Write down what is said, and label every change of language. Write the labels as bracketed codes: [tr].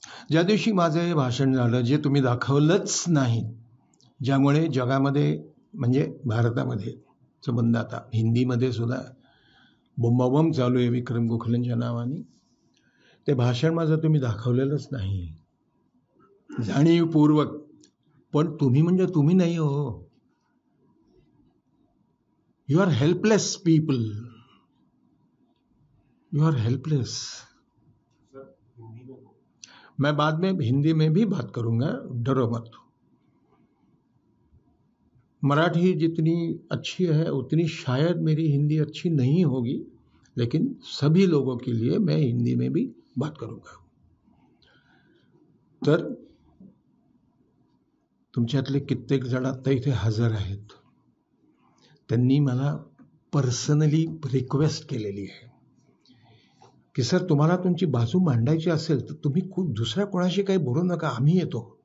[mr] ज्या दिवशी माझं हे भाषण झालं, जे तुम्ही दाखवलंच नाही, ज्यामुळे जगामध्ये म्हणजे भारतामध्ये संबंध, आता हिंदीमध्ये सुद्धा बोंबाबोंब चालू आहे विक्रम गोखलेंच्या नावाने, ते भाषण माझं तुम्ही दाखवलेलंच नाही जाणीवपूर्वक. पण तुम्ही म्हणजे तुम्ही नाही हो, [en] You are helpless people, you are helpless. [hi] मैं बाद में हिंदी में भी बात करूंगा, डरो मत. मराठी जितनी अच्छी है उतनी शायद मेरी हिंदी अच्छी नहीं होगी, लेकिन सभी लोगों के लिए मैं हिंदी में भी बात करूंगा. [mr] तर तुमच्यातले कित्येक जण आता इथे हजर आहेत, त्यांनी मला पर्सनली रिक्वेस्ट केलेली आहे की सर, तुम्हाला तुमची बाजू मांडायची असेल तर तुम्ही दुसऱ्या कोणाशी काही बोलू नका, आम्ही येतो.